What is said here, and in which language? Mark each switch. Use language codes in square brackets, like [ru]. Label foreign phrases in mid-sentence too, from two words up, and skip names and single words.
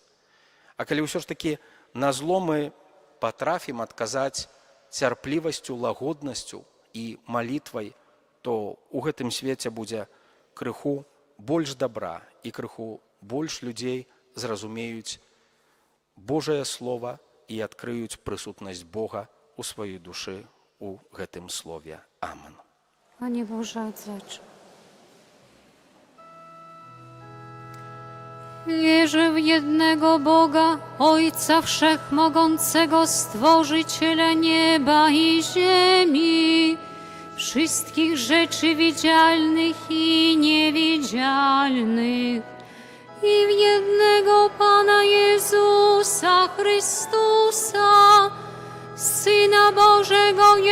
[be] А калі ўсё ж такі на зло мы патрафім адказаць цярплівасцю, лагоднасцю і малітвай, то ў гэтым свеце будзе крыху больш добра і крыху больш людзей зразумеюць Божае Слова і адкрыюць прысутнасць Бога ў сваёй душы у гэтым слове. Амен. [pl] Panie Boże, odzacz. Wierzę w jednego Boga, Ojca Wszechmogącego, Stworzyciela nieba i ziemi, wszystkich rzeczy widzialnych i niewidzialnych, i w jednego Pana Jezusa Chrystusa, Syna Bożego